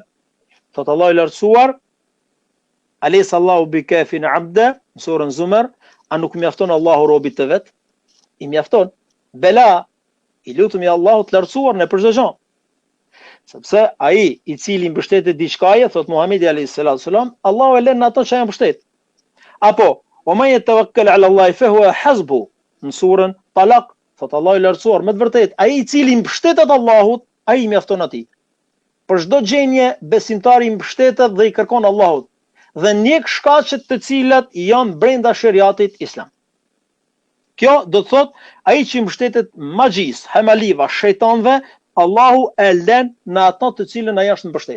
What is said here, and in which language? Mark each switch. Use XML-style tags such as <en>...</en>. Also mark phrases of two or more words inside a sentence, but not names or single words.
<sq>Thot Allahu i lartësuar,</sq> <ar>أليس الله بكاف عبده,</ar> <sq>në surën Zumar, a nuk mjafton Allahu robit të vet? I mjafton. Bela, i lutemi Allahut të lartësuar në për çdo gjë. Sepse ai i cili mbështetet diçkaje, thot Muhamedi</sq> <ar>عليه السلام,</ar> <sq>Allahu e lën ato që janë mbështet. Apo,</sq> <ar>ومن يتوكل على الله فهو حسبه,</ar> <sq>në surën Talaq, thot Allahu i lartësuar, me të vërtetë ai i cili mbështetet Allahut, ai i mjafton atij. Për çdo gjendje besimtari mbështetet dhe i kërkon Allahut dhe njek shkaqet të cilat janë brenda shariatit islam. Kjo do të thot, ai që mbështetet magjisë, hemaliva, shejtanëve, Allahu e lën në ato të cilën ai është mbështet.</sq>